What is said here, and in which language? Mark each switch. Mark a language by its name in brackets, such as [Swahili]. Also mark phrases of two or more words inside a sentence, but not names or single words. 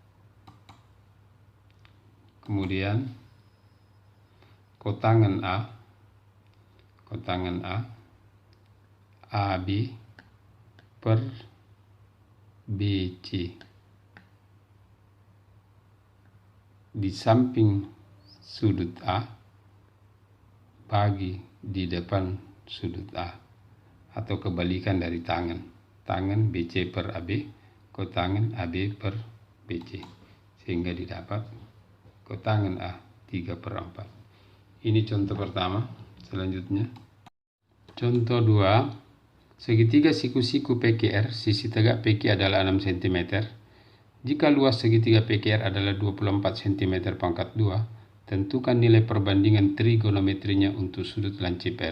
[Indonesian] Kemudian kotangan A AB per BC. Di samping sudut A bagi di depan sudut A, atau kebalikan dari tangan BC per AB, kotangan AB per BC, sehingga didapat kotangan A 3/4. Ini contoh pertama. Selanjutnya contoh 2, segitiga siku-siku PQR, sisi tegak PQ adalah 6 cm. Jika luas segitiga PQR adalah 24 cm pangkat 2, tentukan nilai perbandingan trigonometrinya untuk sudut lancip R.